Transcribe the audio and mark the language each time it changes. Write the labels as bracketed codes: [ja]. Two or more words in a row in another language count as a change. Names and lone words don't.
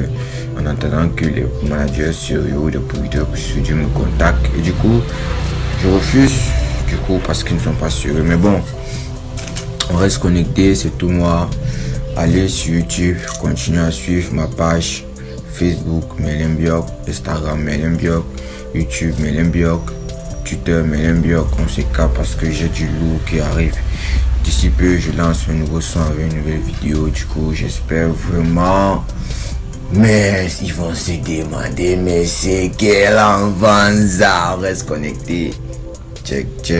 [fr] En attendant que les managers sérieux ou les producteurs studio me contactent, et du coup, je refuse. Du coup, parce qu'ils ne sont pas sûrs. Mais bon, on reste connecté, c'est tout moi. Allez sur YouTube, continuez à suivre ma page Facebook Mellen Bjork, Instagram Mellen Bjork, YouTube Mellen Bjork, Twitter Mellen Bjork. On se capte parce que j'ai du lourd qui arrive. D'ici peu, je lance un nouveau son avec une nouvelle vidéo. Du coup, j'espère vraiment. Mais ils vont se demander, mais c'est quel enfant ça? Reste connecté. Check.